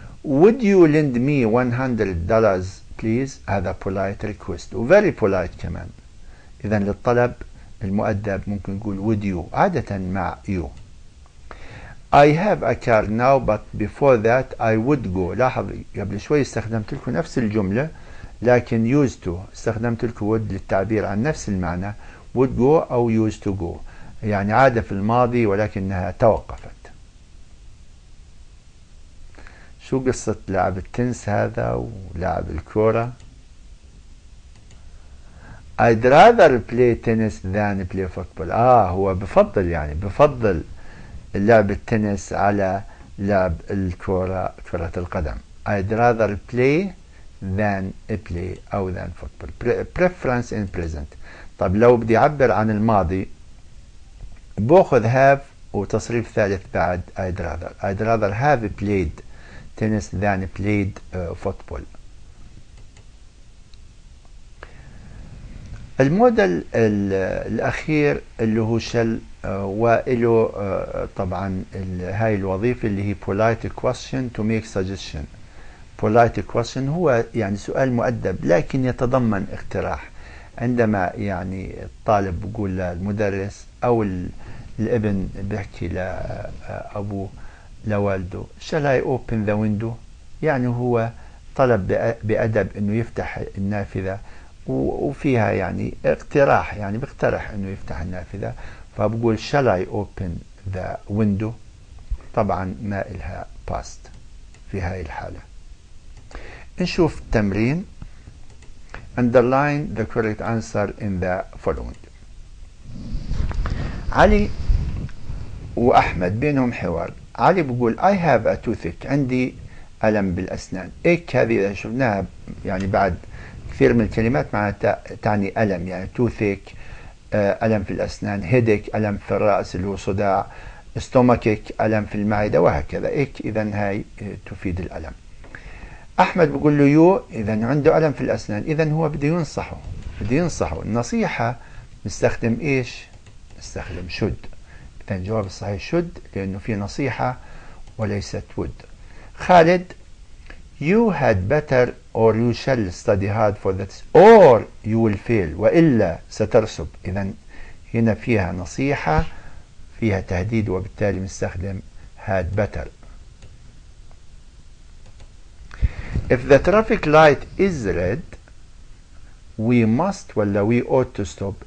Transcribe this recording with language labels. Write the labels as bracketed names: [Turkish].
[English] Would you lend me $100 please? [Arabic] هذا [English] polite request [Arabic] و [English] very polite [Arabic] كمان. إذا للطلب المؤدب ممكن نقول [English] would you [Arabic] عادة مع you. [English] I have a car now but before that I would go. [Arabic] لاحظ قبل شوي استخدمت لكم نفس الجملة لكن used to استخدمت لكم would للتعبير عن نفس المعنى [English] would go [Arabic] أو [English] used to go. [Arabic] يعني عادة في الماضي ولكنها توقفت. شو قصة لاعب التنس هذا ولاعب الكورة؟ [English] I'd rather play tennis than play football. [Arabic] هو بفضل يعني بفضل لعب التنس على لعب الكرة كرة القدم. [English] I'd rather play than play [Arabic] أو [English] than football. Preference in present. [Arabic] طب لو بدي أعبر عن الماضي بأخذ have وتصريف ثالث بعد [English] I'd rather. I'd rather have played tennis than played football. [Arabic] الموديل الأخير اللي هو شل وله طبعا هاي الوظيفة اللي هي [English] polite question to make suggestion. polite question [Arabic] هو يعني سؤال مؤدب لكن يتضمن اقتراح. عندما يعني الطالب بيقول للمدرس أو الابن بيحكي لأبوه لوالده [English] shall I open the window، [Arabic] يعني هو طلب بأدب انه يفتح النافذة، وفيها يعني اقتراح، يعني بيقترح انه يفتح النافذة، فبقول shall I open the window. طبعا ما إلها past في هاي الحالة. نشوف التمرين. [English] underline the correct answer in the following. [Arabic] علي وأحمد بينهم حوار. علي بقول [English] I have a toothache، [Arabic] عندي ألم بالأسنان. إيك هذه إذا شفناها يعني بعد كثير من الكلمات معناتها تعني ألم، يعني toothache ألم في الأسنان، headache ألم في الرأس اللي هو صداع، stomachache ألم في المعدة، وهكذا. إيك إذا هاي تفيد الألم. أحمد بقول له يو، إذا عنده ألم في الأسنان، إذا هو بده ينصحه. النصيحة نستخدم إيش؟ نستخدم should. إذا الجواب الصحيح should، لأنه في نصيحة وليست would. [English] خالد you had better or you shall study hard for that or you will fail، [Arabic] وإلا سترسب. إذا هنا فيها نصيحة، فيها تهديد، وبالتالي نستخدم had better. [English] if the traffic light is red we must [Arabic] ولا [English] we ought to stop.